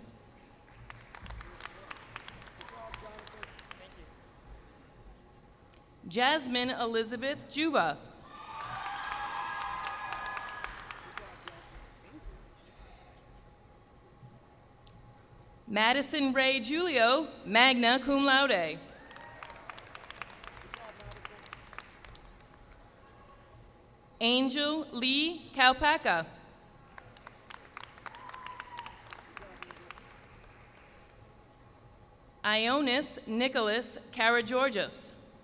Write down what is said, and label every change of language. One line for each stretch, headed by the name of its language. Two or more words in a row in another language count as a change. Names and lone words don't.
English: Jasmine Elizabeth Juba. Madison Ray Julio,
Latin: magna cum laude.
English: Angel Lee Kalpaka. Ionis Nicholas Karageorgis.